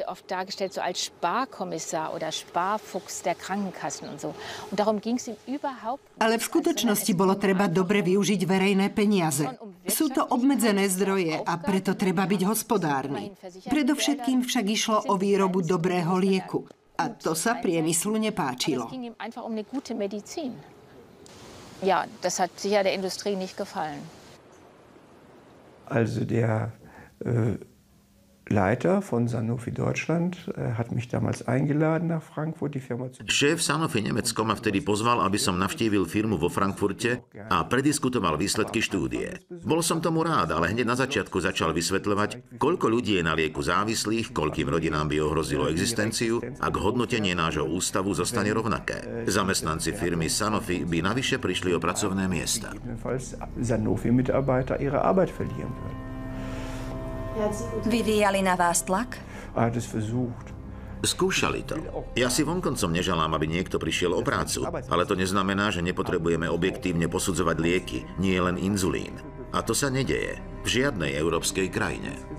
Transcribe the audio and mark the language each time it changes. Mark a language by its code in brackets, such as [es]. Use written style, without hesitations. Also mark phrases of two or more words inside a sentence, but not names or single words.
[sk] Ale v skutočnosti bolo treba dobre využiť verejné peniaze. Sú to obmedzené zdroje a preto treba byť hospodárny. Predovšetkým však išlo o výrobu dobrého lieku. A to sa priemyslu nepáčilo. [de] Also Leiter von Sanofi Deutschland hat mich damals eingeladen nach Frankfurt, die Firma zu... [sk] Šéf Sanofi Nemecko ma vtedy pozval, aby som navštívil firmu vo Frankfurte a prediskutoval výsledky štúdie. Bol som tomu rád, ale hneď na začiatku začal vysvetľovať, koľko ľudí je na lieku závislých, koľkým rodinám by ohrozilo existenciu, ak hodnotenie nášho ústavu zostane rovnaké. Zamestnanci firmy Sanofi by navyše prišli o pracovné miesta. [de] Sanofi-Mitarbeiter ihre Arbeit verlieren würden. [sk] Vyvíjali na vás tlak? Skúšali to. Ja si vonkoncom neželám, aby niekto prišiel o prácu, ale to neznamená, že nepotrebujeme objektívne posudzovať lieky, nie len inzulín. A to sa nedeje v žiadnej európskej krajine.